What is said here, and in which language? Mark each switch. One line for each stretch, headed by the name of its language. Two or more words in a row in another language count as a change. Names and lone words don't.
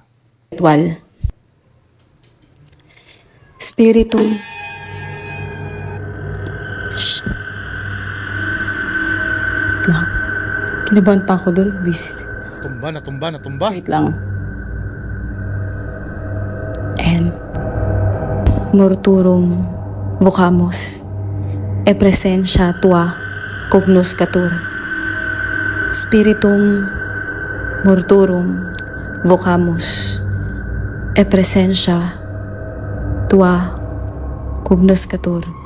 Latin: Ritual. Spiritu.
Filipino: Kinabahan pa ako doon. Busy. Natumba. Wait lang.
Latin: And morturum vocamus e presentia tua cognoscatur. Spiritum morturum vocamus e presentia tua cognoscatur.